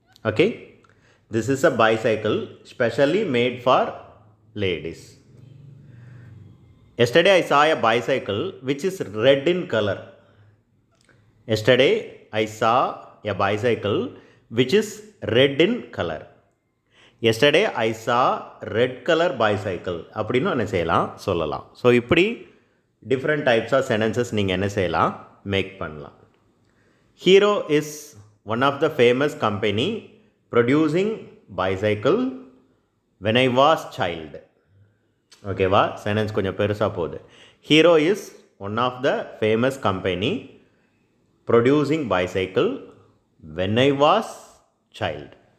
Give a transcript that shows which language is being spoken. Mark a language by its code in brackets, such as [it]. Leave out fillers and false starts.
[en] Okay, this is a bicycle specially made for ladies. Yesterday I saw a bicycle which is red in color. Yesterday I saw a bicycle which is red in color. Yesterday I saw red color bicycle [ta] அப்படின்னு என்ன செய்யலாம், சொல்லலாம். [en] so [ta] இப்படி [en] different types of sentences [ta] நீங்கள் என்ன செய்யலாம், [en] make [ta] பண்ணலாம். [en] Hero is one of the famous company producing bicycle when I was child. [ta] ஓகேவா, சென்டென்ஸ் கொஞ்சம் பெருசாக போகுது. [en] Hero is one of the famous company producing bicycle when I was child.